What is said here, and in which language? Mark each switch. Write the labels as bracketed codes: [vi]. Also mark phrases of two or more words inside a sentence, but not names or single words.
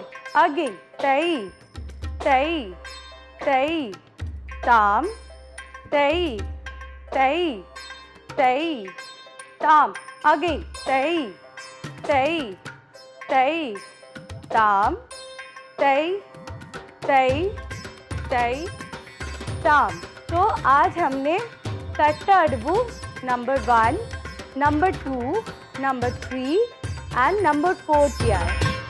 [hi] अगेन तै तै तै ताम, तै तै तै ताम। अगेन तै तै तै ताम, तै तै तै ताम। तो आज हमने तट्टा अडवु नंबर 1, नंबर 2, नंबर 3 एंड नंबर 4 किया है।